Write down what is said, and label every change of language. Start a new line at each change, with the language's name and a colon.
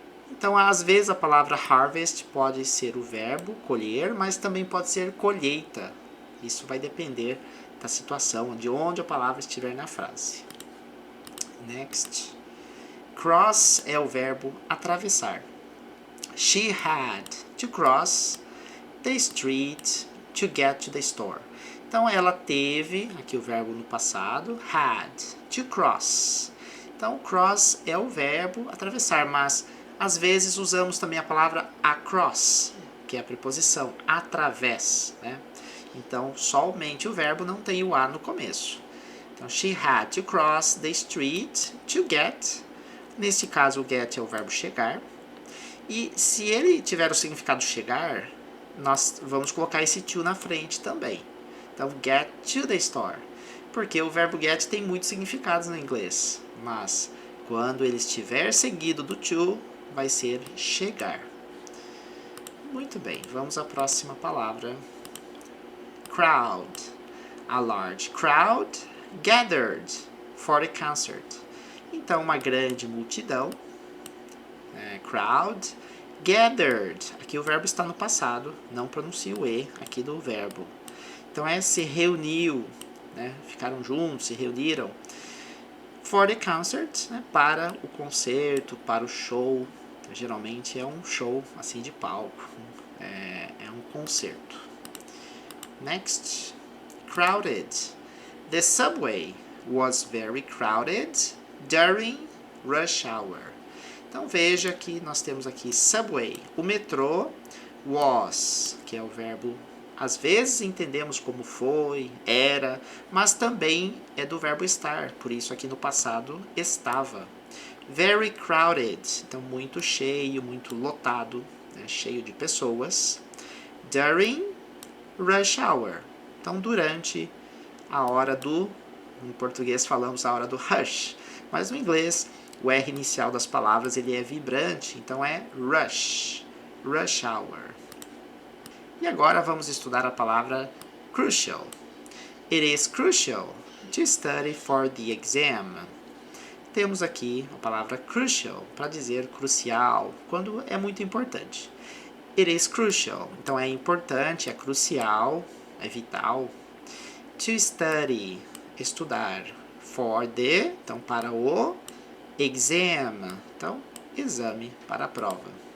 Portuguese: Então, às vezes a palavra harvest pode ser o verbo colher, mas também pode ser colheita. Isso vai depender da situação, de onde a palavra estiver na frase. Next. Cross é o verbo atravessar.
English: She had to cross the street to get to the store.
Portuguese: Então, ela teve, aqui o verbo no passado,
English: had, to cross.
Portuguese: Então, cross é o verbo atravessar, mas Às vezes usamos também a palavra across, que é a preposição através, né? Então, somente o verbo não tem o A no começo.
English: Então, she had to cross the street to get.
Portuguese: Neste caso, o get é o verbo chegar. E se ele tiver o significado chegar, nós vamos colocar esse to na frente também. Então,
English: get to the store.
Portuguese: Porque o verbo get tem muitos significados no inglês. Mas, quando ele estiver seguido do to, vai ser chegar. Muito bem, vamos à próxima palavra. Crowd.
English: A large crowd gathered for the concert.
Portuguese: Então, uma grande multidão. Crowd. Gathered. Aqui o verbo está no passado. Não pronuncia o E aqui do verbo. Então, se reuniu. Né? Ficaram juntos, se reuniram.
English: For the concert.
Portuguese: Né? Para o concerto, para o show. Geralmente é um show assim de palco. É um concerto. Next. Crowded.
English: The subway was very crowded during rush hour.
Portuguese: Então veja que nós temos aqui subway. O metrô was, que é o verbo, às vezes entendemos como foi, era, mas também é do verbo estar, por isso aqui no passado estava.
English: Very crowded,
Portuguese: então muito cheio, muito lotado, né, cheio de pessoas.
English: During rush hour,
Portuguese: então durante a hora do, em português falamos a hora do rush, mas no inglês o R inicial das palavras ele é vibrante, então é rush, rush hour. E agora vamos estudar a palavra crucial.
English: It is crucial to study for the exam.
Portuguese: Temos aqui a palavra crucial para dizer crucial, quando é muito importante.
English: It is crucial,
Portuguese: então é importante, é crucial, é vital.
English: To study,
Portuguese: estudar. For the, então para o exam, então exame para a prova.